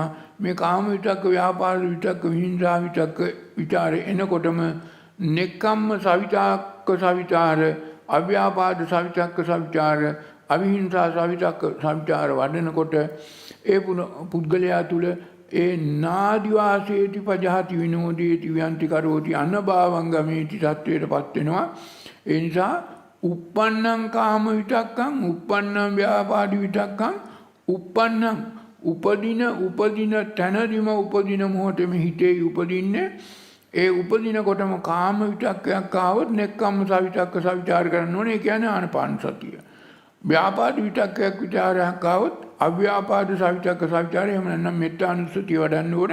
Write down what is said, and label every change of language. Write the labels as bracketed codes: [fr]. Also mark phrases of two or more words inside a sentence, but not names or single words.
[pi] මේ කාම විතක්ක, ව්‍යාපාද විතක්ක, විහිංසා විතක්ක විචාර එනකොටම නෙක්ඛම්ම සවිතක්ක සවිචාර, අව්‍යාපාද සවිතක්ක සවිචාර, අවිහිංසා සවිතක්ක සවිචාර [si] වඩනකොට ඒ පුද්ගලයා තුල ඒ [pi] නාදිවාසේති පජහති විනෝදේති ව්‍යන්ති කරෝති අනභාවංගමේති [si] තත්වයටපත් වෙනවා. ඒ නිසා [pi] uppannam kama vitakkam, uppannam vyapaadi vitakkam, uppannam [si] උපදින තැනදිම උපදින මොහොතේම හිතේ උපදින්නේ. ඒ උපදින කොටම කාම විතක්කයක් ආවොත් [pi] නෙක්ඛම්ම සවිතක්ක සවිචාර [si] කරන්න ඕනේ. ඒ කියන්නේ ආනපාන සතිය. ව්‍යාපාද විතක්කයක් විචාරයක් ආවොත් [pi] අව්‍යාපාද සවිතක්ක [si] සවිචාරය එහෙම නැත්නම් මෙත්තානුස්සතිය වඩන්න ඕන.